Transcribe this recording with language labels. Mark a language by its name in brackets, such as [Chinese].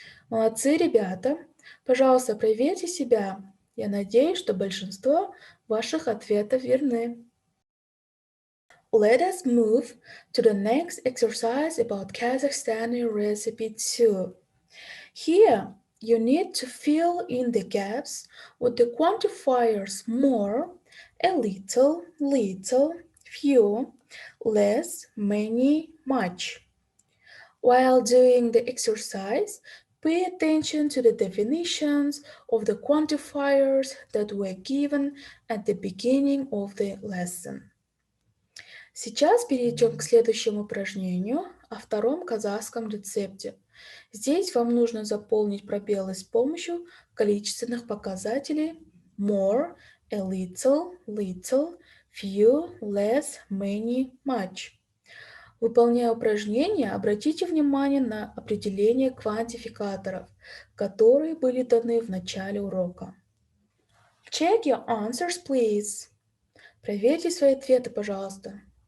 [Russian] Молодцы, ребята. Пожалуйста, проверьте себя. Я надеюсь, что большинство ваших ответов верны. [English] Let us move to the next exercise about Kazakhstani recipe 2. Here, you need to fill in the gaps with the quantifiers more, a little, few, less, many, much. While doing the exercise, pay attention to the definitions of the quantifiers that were given at the beginning of the lesson. [Russian] Сейчас перейдем к следующему упражнению о втором казахском рецепте. Здесь вам нужно заполнить пробелы с помощью количественных показателей [English] more, a little, few, less, many, much. [Russian] Выполняя упражнение, обратите внимание на определение квантификаторов, которые были даны в начале урока. [English] Check your answers, please. [Russian] Проверьте свои ответы, пожалуйста.